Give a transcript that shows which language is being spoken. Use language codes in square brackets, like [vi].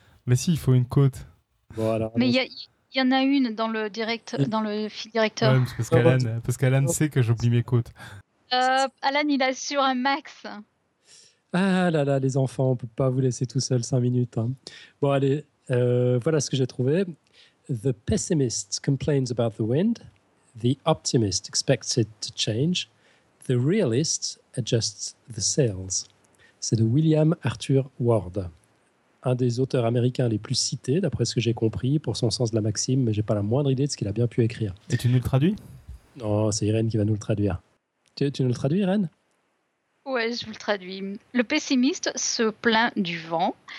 [fr] Mais si, il faut une quote. Bon, alors... Mais il y en a une dans le direct, oui. Dans le fil directeur. Ouais, parce qu'Alan, sait que j'oublie mes quotes. Alan, il assure un max. Ah là là, les enfants, on peut pas vous laisser tout seul 5 minutes. Hein. Bon, allez... voilà ce que j'ai trouvé. [en] The pessimist complains about the wind. The optimist expects it to change. The realist adjusts the sails. [fr] C'est de William Arthur Ward, un des auteurs américains les plus cités, d'après ce que j'ai compris, pour son sens de la maxime, mais je n'ai pas la moindre idée de ce qu'il a bien pu écrire. Et tu nous le traduis ? Non, c'est Irène qui va nous le traduire. Tu nous le traduis, Irène ? Ouais, je vous le traduis. Le pessimiste se plaint du vent.